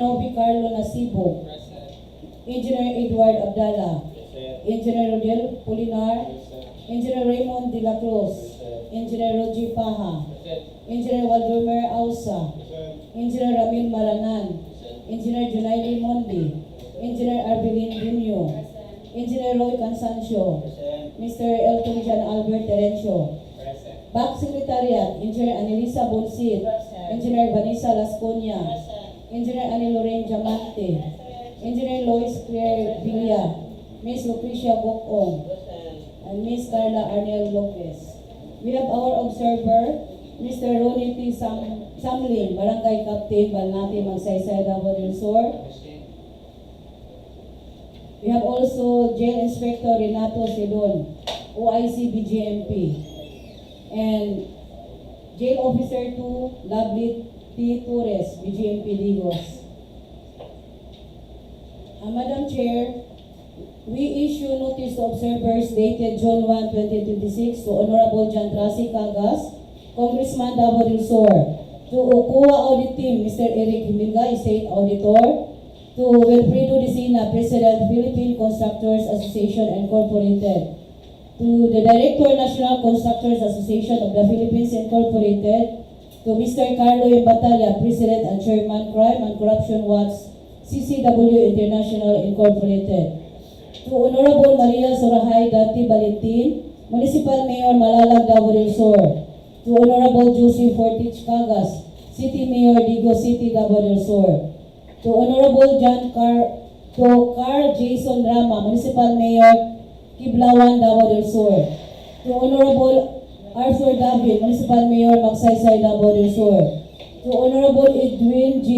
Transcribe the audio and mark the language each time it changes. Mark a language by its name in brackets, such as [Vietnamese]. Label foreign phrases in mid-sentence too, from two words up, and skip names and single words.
[English] Novi Carlo Nasibo, Engineer Edward Abdala, Engineer Rodel Polinar, Engineer Raymond De La Cruz, Engineer Roger Paha, Engineer Waldomer Ausa, Engineer Ramil Maranan, Engineer Junaili Mondi, Engineer Arbilin Bunyo, Engineer Roy Cansancio, Mr. Elton John Albert Terencio, BAC Secretariat, Engineer Anelisa Bonsit, Engineer Vanessa Lasconia, Engineer Annie Lorraine Diamante, Engineer Lois Claire Villa, Ms. Lucrecia Bocong, and Ms. Carla Arnel Lopez. We have our observer, Mr. Ronnie T. Samlin, Barangay Captain, Balnate, Magsaysay, Davao del Sur. We have also Jail Inspector Renato Sedon, OIC BJMP, and Jail Officer 2, Lovely T. Torres, BJMP Digos. Madam Chair, We issue notice to observers dated June 1, 2026 to Honorable John Tracy Cagas, Congressman Davao del Sur, to UCUA Audit Team, Mr. Eric Himinga, State Auditor, to Wilfredo Dicina, President, Philippine Constructors Association Incorporated, to the Director, National Constructors Association of the Philippines Incorporated, to Mr. Carlo Batalla, President and Chairman, Crime and Corruption Watch, CCW International Incorporated, to Honorable Maria Sorahay Dati Valentin, Municipal Mayor Malalag, Davao del Sur, to Honorable Joseph Fortich Cagas, City Mayor Digos City, Davao del Sur, to Honorable Carl Jason Rama, Municipal Mayor Kiblawan, Davao del Sur, to Honorable Arthur David, Municipal Mayor Magsaysay, Davao del Sur, to Honorable Edwin G.